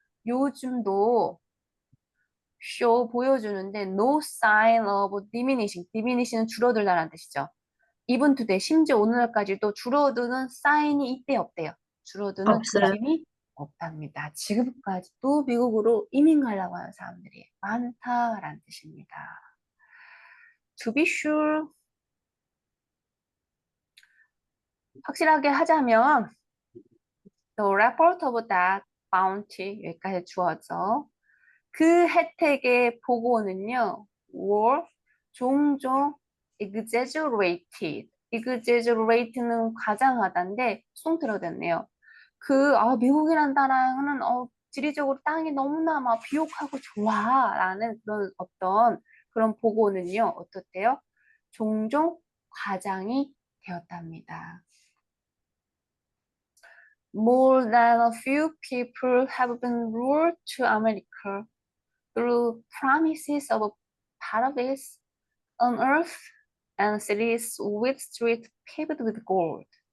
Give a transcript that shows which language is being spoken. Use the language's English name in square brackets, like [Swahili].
[Korean] 요즘도 쇼 보여주는데 [English] no sign of diminishing [Korean] 은 줄어들다는 뜻이죠. [English] even today, [Korean] 심지어 오늘날까지도 줄어드는 사인이 이때 없대요. 줄어드는 없어요. 조짐이 없답니다. 지금까지도 미국으로 이민 가려고 하는 사람들이 많다라는 뜻입니다. [English] To be sure, [Korean] 확실하게 하자면 [English] the report of that bounty [Korean] 여기까지 주어져. 그 혜택의 보고는요, [English] were [Korean] 종종 exaggerated는 과장하다인데 송틀어 됐네요. 미국이란 나라는 지리적으로 땅이 너무나 막 비옥하고 좋아라는 그런 어떤 그런 보고는요, 어떻대요? 종종 과장이 되었답니다. [English] More than a few people have been lured to America through promises of paradise on earth and cities with streets paved with gold.